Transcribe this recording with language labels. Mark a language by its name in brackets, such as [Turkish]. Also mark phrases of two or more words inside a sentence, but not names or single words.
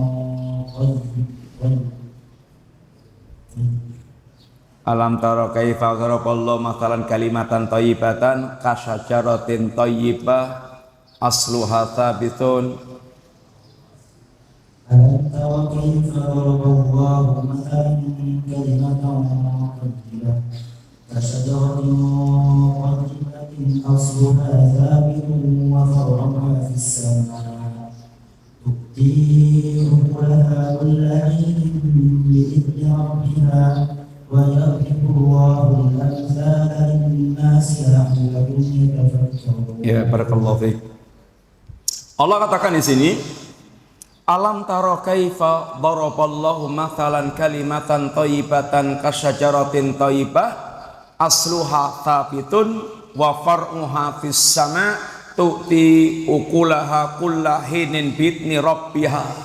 [Arabic] ألم تر كيف ضرب الله مثلا كلمة طيبة كشجرة طيبة أصلها ثابت. ألم تر كيف ضرب الله مثلا كلمة طيبة كشجرة طيبة أصلها ثابت وفرعها في السماء تؤتي أكلها كل حين بإذن ربها ويضرب الله الأمثال للناس لعلهم يتفكرون. [Indonesian] Ya, [Arabic] بارك الله فيك. [Indonesian] Allah katakan di sini, [Arabic] ألم تر كيف ضرب الله مثلا كلمة طيبة كشجرة طيبة أصلها ثابت وفرعها في السماء تؤتي أكلها كل حين بإذن ربها.